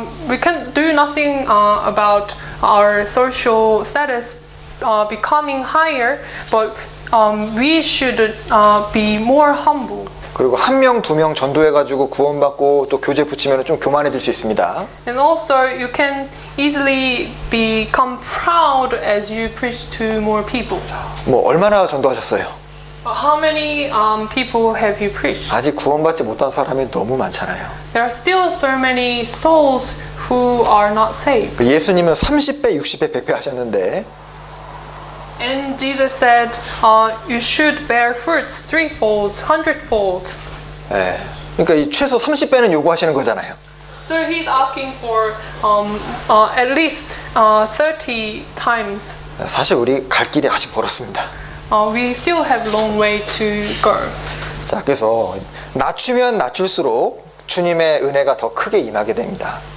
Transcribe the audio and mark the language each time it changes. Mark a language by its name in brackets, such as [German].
[English] We can do nothing about our social status becoming higher, but we should be more humble. [Korean] 그리고 한 명, 두 명 전도해가지고 구원받고 또 교제 붙이면 좀 교만해질 수 있습니다. [English] And also, you can easily become proud as you preach to more people. [Korean] 뭐 얼마나 전도하셨어요? [English] How many people have you preached? [Korean] 아직 구원받지 못한 사람이 너무 많잖아요. [English] There are still so many souls who are not saved. [Korean] 예수님은 30배, 60배, 100배 하셨는데 [English] And Jesus said, you should bear fruits threefold, hundredfold. [Korean] 네. 그러니까 이 최소 30배는 요구하시는 거잖아요. [English] So he's asking for at least 30 times. [Korean] 사실 우리 갈 길이 아직 멀었습니다. [English] We still have a long way to go. [Korean] 자, 그래서 낮추면 낮출수록 주님의 은혜가 더 크게 임하게 됩니다.